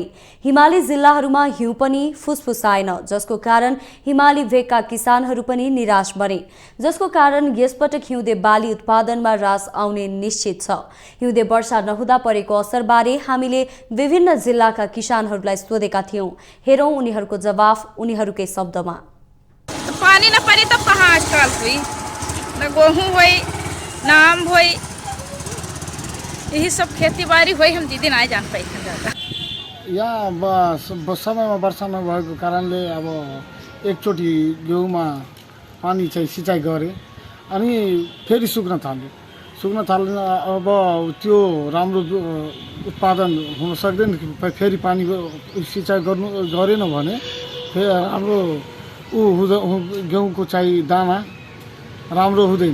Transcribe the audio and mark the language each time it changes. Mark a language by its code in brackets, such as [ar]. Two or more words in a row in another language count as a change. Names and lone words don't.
[ne] हिमाली जिल्लाहरूमा हिउँ पनि फुसफुसाएन, जसको कारण हिमाली भेगका किसानहरू पनि निराश बने, जसको कारण यसपटक हिउँदे बाली उत्पादनमा ह्रास आउने निश्चित छ। हिउँदे वर्षा नहुँदा परेको असरबारे हामीले विभिन्न जिल्लाका किसानहरूलाई सोधेका थियौं। हेरौं उनीहरूको जवाफ उनीहरूकै शब्दमा। पानी नपरे त कहाँ आजकल [thr] हुई न गेहूँ हुई न आम हुई, यही सब खेती बाड़ी हुई, हम दीदी नहीं जान पाए ज़्यादा। [ne] यहाँ समयमा वर्षा नभएको कारणले अब एकचोटि गेहुँमा पानी चाहिँ सिँचाइ गरे अनि फेरि सुक्न थाल्यो। अब त्यो राम्रो उत्पादन हुन सक्दैन। फेरि पानी सिँचाइ गरेन भने फेरि राम्रो गेहुँको चाहिँ दाना राम्रो हुँदैन।